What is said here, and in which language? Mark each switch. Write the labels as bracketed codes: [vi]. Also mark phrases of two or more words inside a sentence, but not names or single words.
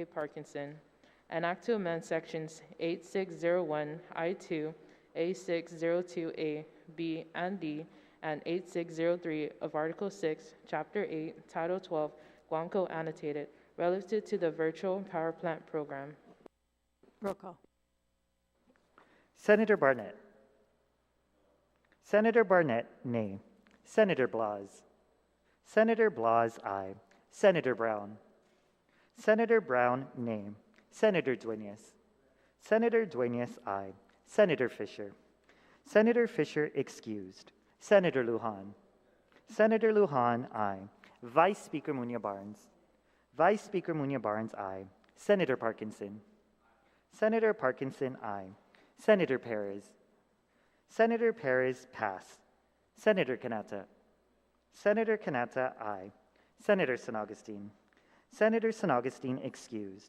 [en] Parkinson, an act to amend sections 8601 I2, A602A, B, and D, and 8603 of Article 6, Chapter 8, Title 12, Guam Code Annotated, relative to the Virtual Power Plant Program. Roll call. Senator Barnett. Senator Barnett, nay. Senator Blas. Senator Blas, aye. Senator Brown. Senator Brown, nay. Senator Duenas. Senator Duenas, aye. Senator Fisher. Senator Fisher excused. Senator Lujan. Senator Lujan, aye. Vice Speaker Munya Barnes. Vice Speaker Munya Barnes, aye. Senator Parkinson. Senator Parkinson, aye. Senator Perez. Senator Perez, pass. Senator Kanata. Senator Kanata, aye. Senator San Augustine. Senator San Augustine excused.